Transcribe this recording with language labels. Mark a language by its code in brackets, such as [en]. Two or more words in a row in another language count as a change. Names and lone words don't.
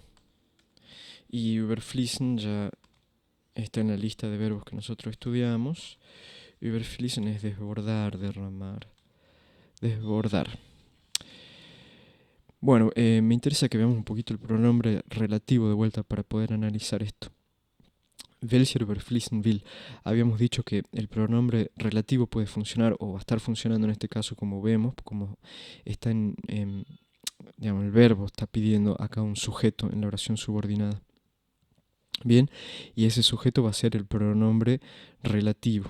[es] Y überfließen ya está en la lista de verbos que nosotros estudiamos. Überfließen es desbordar, derramar. Desbordar. Bueno, me interesa que veamos un poquito el pronombre relativo de vuelta para poder analizar esto. [de] Welcher überfließen will. [es] Habíamos dicho que el pronombre relativo puede funcionar o va a estar funcionando en este caso como vemos, como está digamos, el verbo está pidiendo acá un sujeto en la oración subordinada. Bien, y ese sujeto va a ser el pronombre relativo.